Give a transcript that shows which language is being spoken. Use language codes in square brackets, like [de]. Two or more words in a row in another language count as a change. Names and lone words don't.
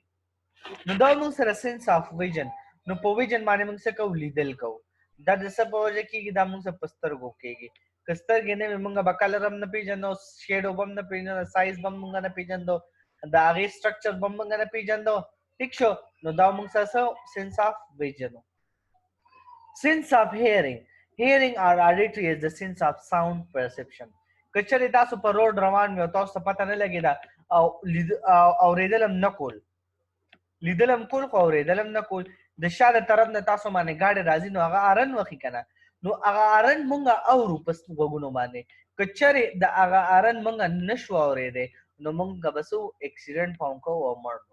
[ps] نو دا موږ سره [en] sense of vision. [ps] نو په ویژن باندې موږ څه کوو لیدل کوو. دا د څه په وجه کېږي دا موږ سره په سترګو کېږي. که سترګې نه وي موږ به کلر هم نه پېژندو شیډو به هم نه پېژندو سایز به هم موږ نه پېژندو د هغې سټرکچر به هم موږ نه پېژندو ټیک شو. نو دا موږ سره څه [en] sense of vision. Sense of hearing. Hearing or auditory is the sense of sound perception. [ps] که چېرې تاسو په روډ روان وي او تاسو ته پته نه لګېده او اورېدل هم نه کول لیدل هم کول خو اورېدل هم نه کول د شا د طرف نه تاسو باندې ګاډی راځي نو هغه هارن وخي که نه نو هغه هارن مونږ اورو په غوږونو باندې. که چېرې د هغه هارن مونږ نشو اورېدی نو مونږ به څه اکسیډنټ به هم کوو او مړ نو.